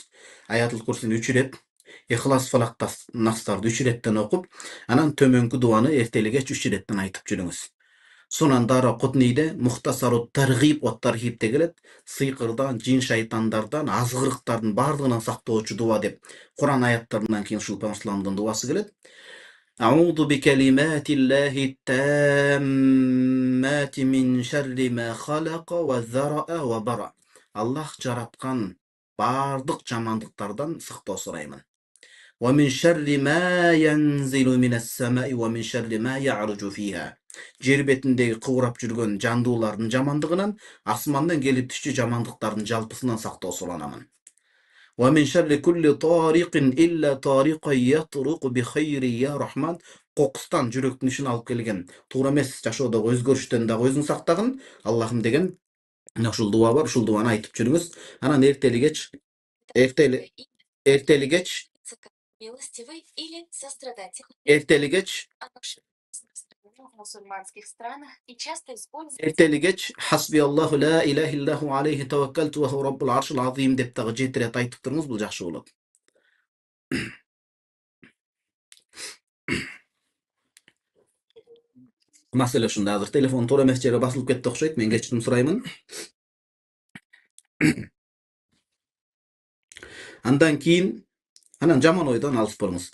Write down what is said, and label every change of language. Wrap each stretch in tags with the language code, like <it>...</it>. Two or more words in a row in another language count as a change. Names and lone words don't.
<ky>Аятыл Курсини 3 рет, Ихлас Фалакта Настарды 3 реттен окуп, анан төмөнкү дуаны эртелигеч 3 реттен айтып жүрүңүз. Сонан Дара Кутнийде Мухтасарут Таргиб ва Тархибте келет, сыйкырдан, жин шайтандардан, азгырыктардын бардыгынан сактоочу дуа деп Кур'ан аяттарынан кийин ушул Пайгамбарымыздын дуасы келет.</ky> <ar>أعوذ بكلمات الله التامات من شر ما خلق وذرأ وبرأ.</ar> <ky>Аллах жараткан бардык жамандыктардан сактоо сураймын.</ky> <ar>ومن شر ما ينزل من السماء ومن شر ما يعرج فيها.</ar> <ky>Жер бетиндеги кыбырап жүргөн жандуулардын жамандыгынан, асмандан келип түшчү жамандыктардын жалпысынан сактоо суранамын.</ky> <ar>ومن شر كل طارق إلا طارقا يطرق بخير يا رحمن.</ar> <ky>Kokustan жүрөктүн ишин алып келген туура эмес жашоодогу өзгөрүштөн дагы өзүң сактагын, Аллахым деген ушул дуа бар, ушул дуаны айтып жүрүңүз. Анан эртелигеч эртелигеч эртелигеч эртелигеч</ky> <ar>حسبي الله لا إله إلا هو عليه توكلت وهو رب العرش العظيم</ar> <ky>деп дагы 7 рет айтып туруңуз, бул жакшы болот. Маселе ушунда, азыр телефон туура эмес жерге басылып кетти окшойт, мен кечирим сураймын. Андан кийин анан жаман ойдон алыс болуңуз.</ky>